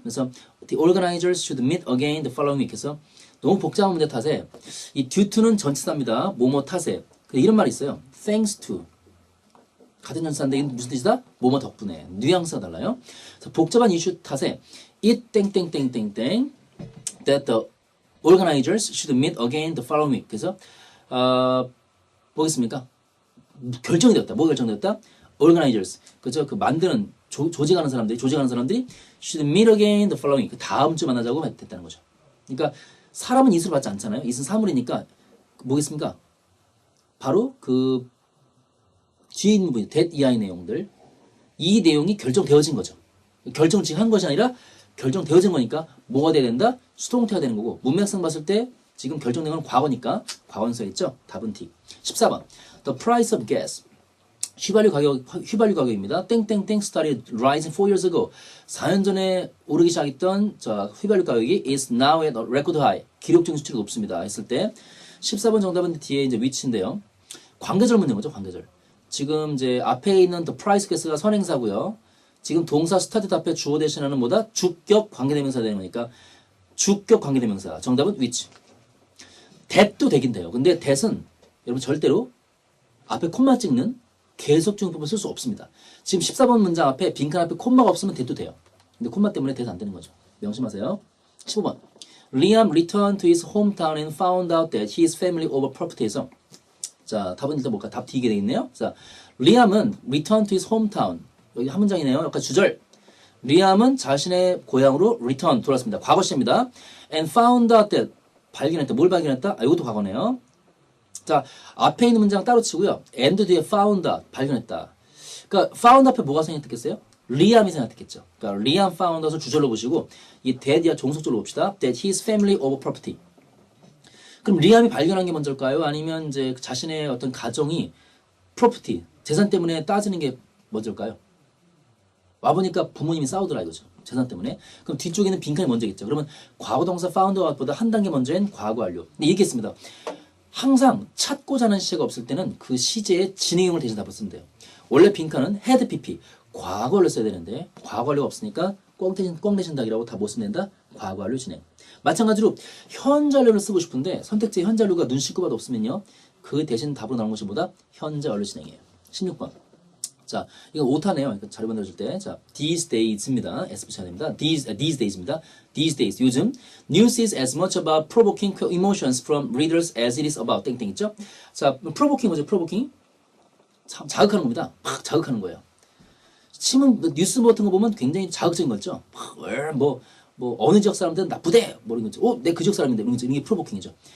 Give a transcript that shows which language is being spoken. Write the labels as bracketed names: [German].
[Korean] 그래서 [English] the organizers should meet again the following week [Korean] 해서 너무 복잡한 문제 탓에 이 due to는 전치사입니다. 뭐뭐 탓에 이런 말이 있어요. thanks to 같은 전치사인데 이게 무슨 뜻이다? 뭐뭐 덕분에 뉘앙스가 달라요. 그래서 복잡한 이슈 탓에 [English] it 땡땡땡땡땡 that the organizers should meet again the following week. [Korean] 그래서 뭐겠습니까? 결정이 되었다. 뭐가 결정되었다? [English] organizers 그죠? [Korean] 그 만드는 조직하는 사람들이 [English] should meet again the following week. [Korean] 그 다음 주 만나자고 됐다는 거죠. 그러니까 사람은 이수를 받지 않잖아요. 이수는 사물이니까 뭐겠습니까? 바로 그 뒤에 있는 부분, that 이하의 내용들 이 내용이 결정되어진 거죠. 결정을 지금 한 것이 아니라 결정되어진 거니까 뭐가 돼야 된다? 수동태가 되는 거고 문맥상 봤을 때 지금 결정된 건 과거니까 과거분사 있죠? 답은 D. 14번. [English] The price of gas. [Korean] 휘발유 가격입니다. [English] 땡땡땡 started rising 4 years ago. [Korean] 4년 전에 오르기 시작했던 휘발유 가격이 [English] is now at a record high. [Korean] 기록적인 수치가 높습니다. 했을 때 14번 정답은 뒤에 이제 which인데요. 관계절 문제인 거죠, 관계절. 지금 이제 앞에 있는 the price gas가 선행사고요. 지금 동사 started 앞에 주어 대신하는 뭐다? 주격 관계대명사 되는 거니까 주격 관계대명사. 정답은 which. that도 되긴 돼요. 근데 that은 여러분 절대로 앞에 콤마 찍는 계속적용법을 쓸 수 없습니다. 지금 14번 문장 앞에 빈칸 앞에 콤마가 없으면 that도 돼요. 근데 콤마 때문에 that 안 되는 거죠. 명심하세요. 15번. [English] Liam returned to his hometown and found out that his family over property에서 [Korean] 자, 답은 일단 뭘까? 답 D게 돼 있네요. 자, 리암은 [English] return to his hometown. [Korean] 여기 한 문장이네요. 약간 주절. 리암은 자신의 고향으로 return, 돌아왔습니다. 과거 시입니다. [English] And found out that, [Korean] 발견했다. 뭘 발견했다? 이것도 과거네요. 자, 앞에 있는 문장 따로 치고요. and 뒤에 found out, 발견했다. 그러니까 found 앞에 뭐가 생각했겠어요? 리암이 생각했겠죠. 그러니까 리암 found out을 주절로 보시고 이 that이야 종속절로 봅시다. [English] That his family over property. [Korean] 그럼 리암이 발견한 게 먼저일까요? 아니면 이제 자신의 어떤 가정이 프로퍼티, 재산 때문에 따지는 게 먼저일까요? 와보니까 부모님이 싸우더라 이거죠. 재산 때문에. 그럼 뒤쪽에는 빈칸이 먼저겠죠. 그러면 과거 동사 found out보다 한 단계 먼저인 과거 완료. 근데 얘기했습니다. 항상 찾고자 하는 시제가 없을 때는 그 시제의 진행형을 대신 답을 쓰면 돼요. 원래 빈칸은 had pp, 과거를 써야 되는데 과거 완료가 없으니까 꽝 대신 닭이라고 다 못 쓰면 된다. 과거 완료 진행. 마찬가지로 현재 완료를 쓰고 싶은데 선택지에 현재 완료가 눈 씻고 봐도 없으면요. 그 대신 답으로 나오는 것이 뭐다? 현재 완료 진행이에요. 16번. 자, 이거 오타네요. 자료 만들어줄 때. 자, these days입니다. S 붙여야 됩니다. [English] these days입니다. these days. 요즘 news is as much about provoking emotions from readers as it is about 땡땡 있죠? [Korean] 자, provoking 뭐죠? provoking? 자극하는 겁니다. 막 자극하는 거예요. 신문 뉴스 같은 거 보면 굉장히 자극적인 거죠. 뭐 어느 지역 사람들은 나쁘대 뭐 이런 거죠. 내 그 지역 사람인데 이런 거죠. 이게 프로보킹이죠.